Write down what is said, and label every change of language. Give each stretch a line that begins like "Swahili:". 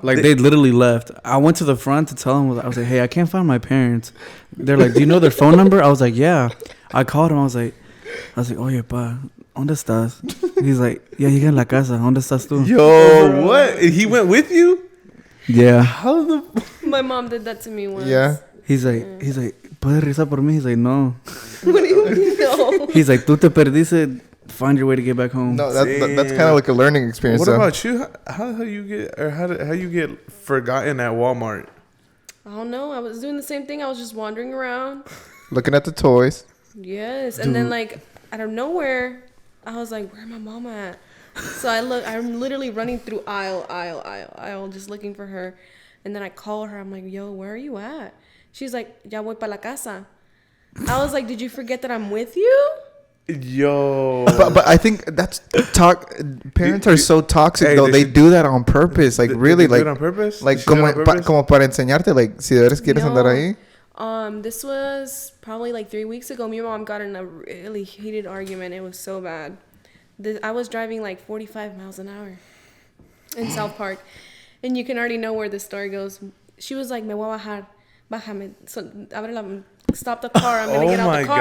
English: Like they literally left. I went to the front to tell them. I was like, "Hey, I can't find my parents." They're like, "Do you know their phone number?" I was like, "Yeah." I called him. I was like,
Spanish: "Oye, pa, ¿dónde estás?"
English: He's like, "Yeah,
Spanish: llegué en la casa. ¿Dónde estás tú?"
English: Yo, what? He went with you? Yeah. How the? My mom did that to me once. Yeah. He's like,
Spanish: ¿puedes rezar por mí?
English: He's like, no. What do you mean? No. He's like,
Spanish: tú te perdiste.
English: Find your way to get back home. No, that's kind of like a learning experience. What though. about you? How you get or how you get forgotten at Walmart? I don't know. I was doing the same thing. I was just wandering around. Looking at the toys. Yes. And then like out of nowhere, I was like, where my mom at? So I'm literally running through aisle, just looking for her. And then I call her. I'm like, yo, where are you at? She's like,
Spanish: ya voy pa la casa.
English: I was like, did you forget that I'm with you? Yo. But I think that's parents are so toxic Hey, though. They do that on purpose. Like really, They do it on purpose? like She did it
Spanish: como
English: on purpose?
Spanish: como para enseñarte. Like si de veras quieres andar ahí.
English: This was probably like 3 weeks ago. Me and mom got in a really heated argument. It was so bad. I was driving like 45 miles an hour in South Park. And you can already know where the story goes. She was like,
Spanish: me voy a bajar. Bájame.
English: So, stop the car. I'm going to get out the car.